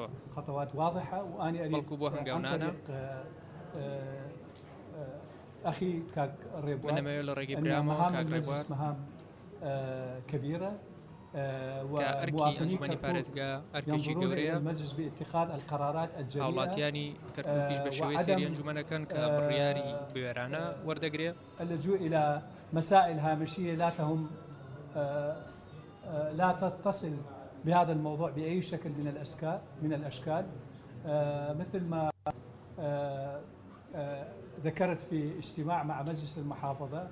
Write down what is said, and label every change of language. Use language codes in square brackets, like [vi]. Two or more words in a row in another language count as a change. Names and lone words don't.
[ar] خطوات واضحة. وأنا أريد أخي كاك ريبوار أن مهام المجلس مهام كبيرة ومواطني ينظرون إلى المجلس باتخاذ القرارات الجريئة [ckb] هاوڵاتیانی کەرکووکیش بە شێوەی سەری ئەنجومەنەکان کە بڕیاری بوێرانە وەردەگرێ. [ar] اللجوء إلى مسائل هامشية لا تتصل بهذا الموضوع بأي شكل من الأشكال مثل ما ذكرت في اجتماع مع مجلس المحافظة